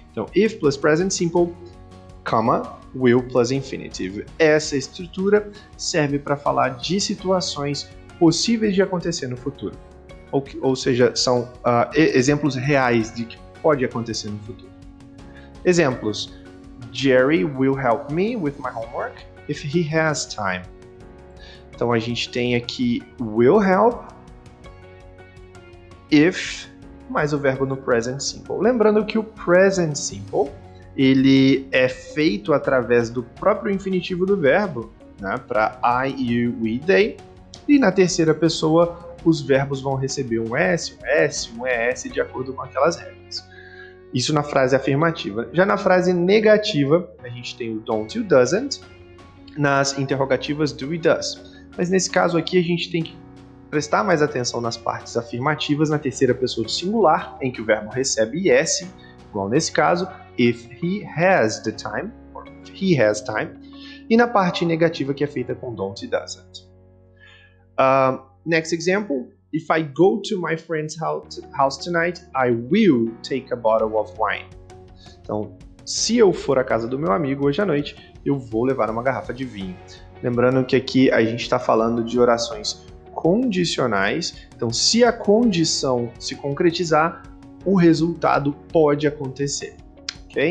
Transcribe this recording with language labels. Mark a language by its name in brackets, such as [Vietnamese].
[English] Então, if plus present simple, comma, will plus infinitive. [Portuguese] Essa estrutura serve para falar de situações possíveis de acontecer no futuro. Ou seja, são exemplos reais de que pode acontecer no futuro. Exemplos. [English] Jerry will help me with my homework if he has time. [Portuguese] Então a gente tem aqui will help, if, mais o verbo no present simple. Lembrando que o present simple, ele é feito através do próprio infinitivo do verbo, né, para I, you, we, they, e na terceira pessoa os verbos vão receber um S, um ES, de acordo com aquelas regras. Isso na frase afirmativa. Já na frase negativa, a gente tem o don't e o doesn't, nas interrogativas do e does. Mas nesse caso aqui a gente tem que prestar mais atenção nas partes afirmativas na terceira pessoa do singular, em que o verbo recebe ES, igual nesse caso, [English] if he has the time, or if he has time, [Portuguese] e na parte negativa que é feita com don't e doesn't. [English] Next example, if I go to my friend's house tonight, I will take a bottle of wine. [Portuguese] Então, se eu for à casa do meu amigo hoje à noite, eu vou levar uma garrafa de vinho. Lembrando que aqui a gente está falando de orações condicionais, então se a condição se concretizar, o resultado pode acontecer. Okay?